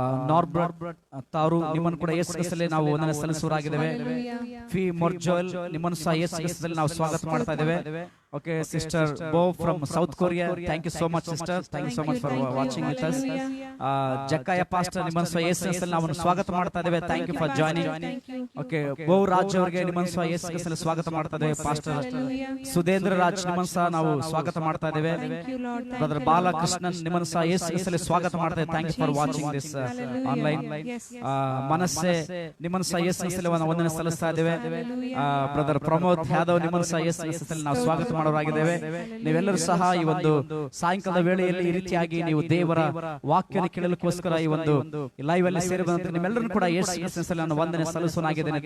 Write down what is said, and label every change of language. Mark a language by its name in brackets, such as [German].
[Kannada] Norbert ತಾರು ನಿಮ್ಮನ್ನು ಕೂಡ ಯೇಸು ಕ್ರಿಸ್ತನಲ್ಲಿ ನಾವು ವಂದನೆ ಸಲ್ಲಿಸುವರಾಗಿದ್ದೇವೆ. ಫಿ ಮೊರ್ಜೋಲ್ ನಿಮ್ಮನ್ನು ಸಹ ಯೇಸು ಕ್ರಿಸ್ತನಲ್ಲಿ ನಾವು ಸ್ವಾಗತ ಮಾಡ್ತಾ ಇದ್ದೇವೆ. [English] Okay, Sister Bo from South Korea. Thank you so much, sister. Thank you so much for watching with us. [Kannada] Jakaya Pastor, ನಿಮ್ಮನ್ನು ಸಹ ಯೇಸು ಕ್ರಿಸ್ತನಲ್ಲಿ ನಾವು ಸ್ವಾಗತ ಮಾಡ್ತಾ ಇದ್ದೇವೆ. [English] Thank you for joining. [Kannada] Okay, ಬೋ ರಾಜ್ ಅವರಿಗೆ ನಿಮ್ಮನ್ನು ಸಹ ಯೇಸು ಕ್ರಿಸ್ತನಲ್ಲಿ ಸ್ವಾಗತ ಮಾಡ್ತಾ ಇದ್ದೇವೆ. ಪಾಸ್ಟರ್ ಸುಧೇಂದ್ರ ರಾಜ್ ನಿಮ್ಮನ್ನು ಸಹ ನಾವು ಸ್ವಾಗತ ಮಾಡ್ತಾ ಇದ್ದೇವೆ. ಬ್ರದರ್ ಬಾಲಕೃಷ್ಣನ್ ನಿಮ್ಮನ್ನು ಸಹ ಯೇಸು ಕ್ರಿಸ್ತನಲ್ಲಿ ಸ್ವಾಗತ ಮಾಡ್ತಾ ಇದ್ದೇವೆ. [English] Thank you for watching this online. [Kannada] ಮನಸ್ಸೆ ನಿಮ್ಮನ್ನು ಸಹ ಯೇಸು ಕ್ರಿಸ್ತನಲ್ಲಿ ವಂದನೆ ಸಲ್ಲಿಸ್ತಾ ಇದ್ದೇವೆ. ಬ್ರದರ್ ಪ್ರಮೋದ್ ಯಾದವ್ ನಿಮ್ಮನ್ನು ಸಹ ಯೇಸು ಕ್ರಿಸ್ತನಲ್ಲಿ ನಾವು ಸ್ವಾಗತ ಮಾಡೋರಾಗಿದ್ದೇವೆ. ನೀವೆಲ್ಲರೂ ಸಹ ಈ ಒಂದು ಸಾಯಂಕಾಲದ ವೇಳೆಯಲ್ಲಿ ಈ ರೀತಿಯಾಗಿ ನೀವು ದೇವರ ವಾಕ್ಯನ ಕೇಳಲಿಕ್ಕೋಸ್ಕರ ಈ ಒಂದು ಲೈವ್ ಅಲ್ಲಿ ಸೇರಿ ಬಂದಂತ ನಿಮ್ಮೆಲ್ಲರೂ ಕೂಡ ಯೇಸು ಕ್ರಿಸ್ತನಲ್ಲಿ ನಾನು ವಂದನೆ ಸಲ್ಲಿಸುವನಾಗಿದ್ದೇನೆ.